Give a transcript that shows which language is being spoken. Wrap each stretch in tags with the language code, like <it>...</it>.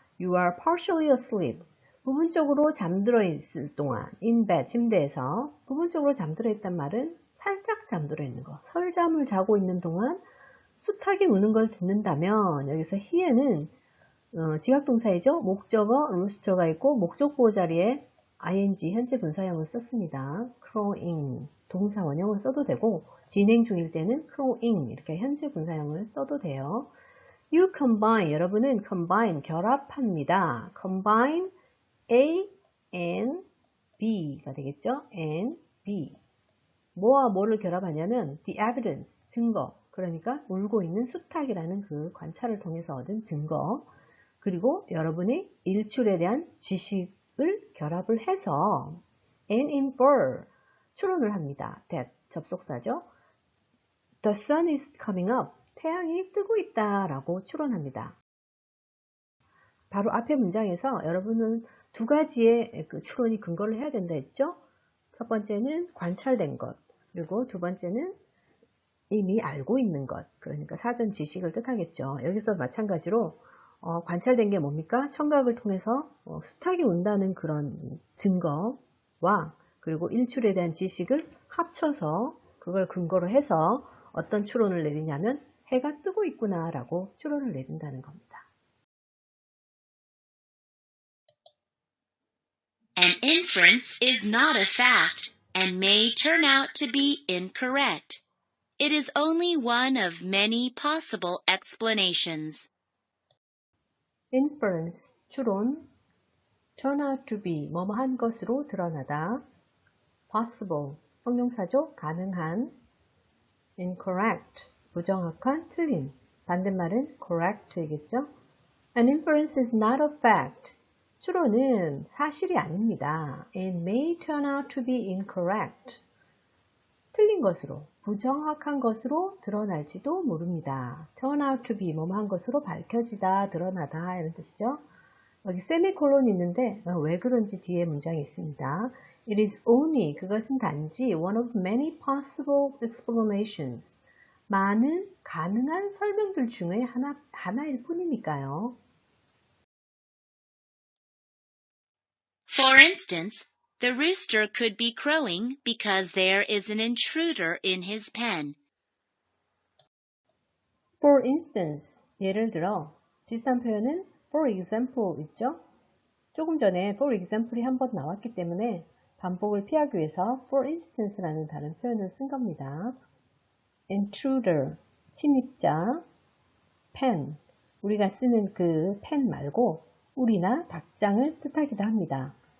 <en>You are partially asleep,</en> <ko>부분적으로 잠들어 있을 동안</ko> <en>in bed,</en> <ko>침대에서 부분적으로 잠들어 있단 말은 살짝 잠들어 있는 거, 설잠을 자고 있는 동안 수탉이 우는 걸 듣는다면 여기서 hear는 지각동사이죠. 목적어 rooster가 있고 목적보호 자리에 ing 현재 분사형을 썼습니다. crowing 동사 원형을 써도 되고 진행 중일 때는 crowing 이렇게 현재 분사형을 써도 돼요.</ko> <en>You combine,</en> <ko>여러분은 combine 결합합니다. combine A and B가 되겠죠. and B 뭐와 뭐를 결합하냐면</ko> <en>the evidence,</en> <ko>증거, 그러니까 울고 있는 수탉이라는 그 관찰을 통해서 얻은 증거, 그리고 여러분의 일출에 대한 지식을 결합을 해서</ko> <en>and infer,</en> <ko>추론을 합니다. that, 접속사죠.</ko> <en>The sun is coming up,</en> <ko>태양이 뜨고 있다 라고 추론합니다. 바로 앞에 문장에서 여러분은 두 가지의 그 추론이 근거를 해야 된다 했죠. 첫 번째는 관찰된 것, 그리고 두 번째는 이미 알고 있는 것, 그러니까 사전 지식을 뜻하겠죠. 여기서 마찬가지로 관찰된 게 뭡니까? 청각을 통해서 수탉이 운다는 그런 증거와 그리고 일출에 대한 지식을 합쳐서 그걸 근거로 해서 어떤 추론을 내리냐면 해가 뜨고 있구나 라고 추론을 내린다는 겁니다.</ko> <en>An inference is not a fact and may turn out to be incorrect. It is only one of many possible explanations.</en> <ko>inference, 추론, turn out to be, 뭐뭐한 것으로 드러나다, possible, 형용사죠, 가능한, incorrect, 부정확한, 틀린, 반대말은 correct이겠죠.</ko> <en>An inference is not a fact.</en> <ko>추론은 사실이 아닙니다.</ko> <en>It may turn out to be incorrect.</en> <ko>틀린 것으로, 부정확한 것으로 드러날지도 모릅니다. turn out to be, 뭐뭐한 것으로 밝혀지다, 드러나다 이런 뜻이죠. 여기 세미콜론이 있는데 왜 그런지 뒤에 문장이 있습니다.</ko> <en>It is only,</en> <ko>그것은 단지</ko> <en>one of many possible explanations.</en> <ko>많은 가능한 설명들 중에 하나일 뿐이니까요.</ko> <en>For instance, the rooster could be crowing because there is an intruder in his pen.</en> <ko>For instance, 예를 들어 비슷한 표현은 for example 있죠? 조금 전에 for example이 한 번 나왔기 때문에 반복을 피하기 위해서 for instance라는 다른 표현을 쓴 겁니다. intruder, 침입자, pen, 우리가 쓰는 그 pen 말고 우리나 닭장을 뜻하기도 합니다.</ko>